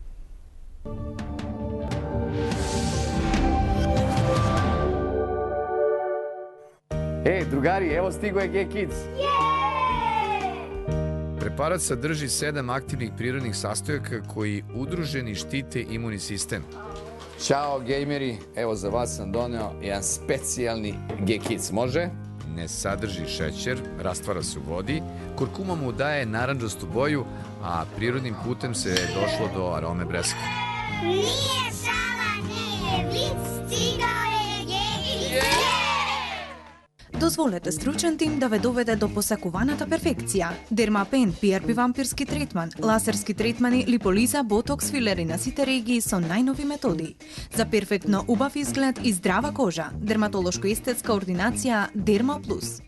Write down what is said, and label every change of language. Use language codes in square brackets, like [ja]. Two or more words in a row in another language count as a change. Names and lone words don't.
[sr] Другари, ево стиго е G-Kids. Препарат садржи 7 активних природних састојака кои удружени штите имуни систем. Ćao gejmeri, evo za vas sam doneo jedan specijalni G-Kids, može? Не садржи шеćer, расtvara се у води, kurkuma mu daje narandžastu boju, a prirodnim putem se došlo do arome breske. Nije šala, nije vic, stigao je G-Kids. [mk] Дозволете стручен тим да ве доведе до посакуваната перфекција. Дермапен, PRP вампирски третман, лазерски третмани, липолиза, ботокс, филери на сите регии со најнови методи. За перфектно убав изглед и здрава кожа. Дерматолошко-естетска ординација Дерма Плюс.